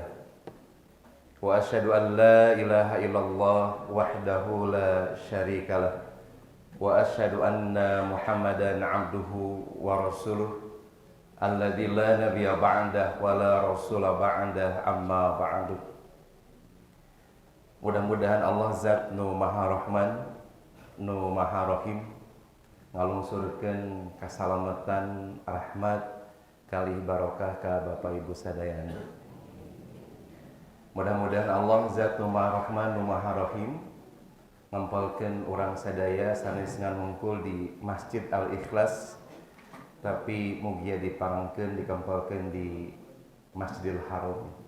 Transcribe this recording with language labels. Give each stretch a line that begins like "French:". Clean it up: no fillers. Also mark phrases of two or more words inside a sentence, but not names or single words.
Arabic: وأشهد أن لا إله إلا الله وحده لا شريك له وأشهد أن محمدا عبده ورسوله الذي لا نبي بعده ولا رسول بعده أما بعد.
Sundanese: Mudah-mudahan Allah zat nu maha rahman nu maha rahim ngalungsurkeun kasalamatan rahmat kali barokah ka Bapak Ibu sadayana. Mudah-mudahan Allah zat nu maha rahman nu maha rahim ngampalkeun urang sadaya sanes nganungkul di Masjid Al-Ikhlas, tapi mugia diparangkeun dikampalkeun di Masjidil Haram.